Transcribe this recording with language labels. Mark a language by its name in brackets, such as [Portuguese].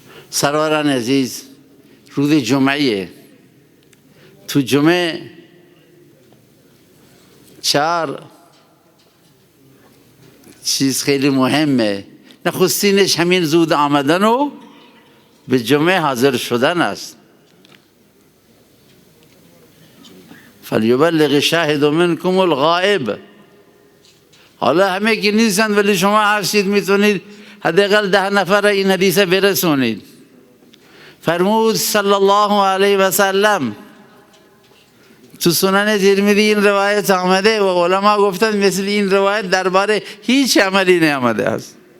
[Persian] سروران عزیز، روز جمعه، تو جمعه 4 چیز خیلی مهمه. نخستینش همین زود آمدن و به جمعه حاضر شدن است. [Arabic] فلیبلغ شاهد منکم الغائب. [Persian] حالا همه که نیستن ولی شما هستید، میتونید حداقل 10 نفر این حدیث برسونید. فرمود صلی الله علیه و سلم، تو سنن ترمذی این روایت آمده و علما گفتند مثل این روایت درباره هیچ عملی نیامده است.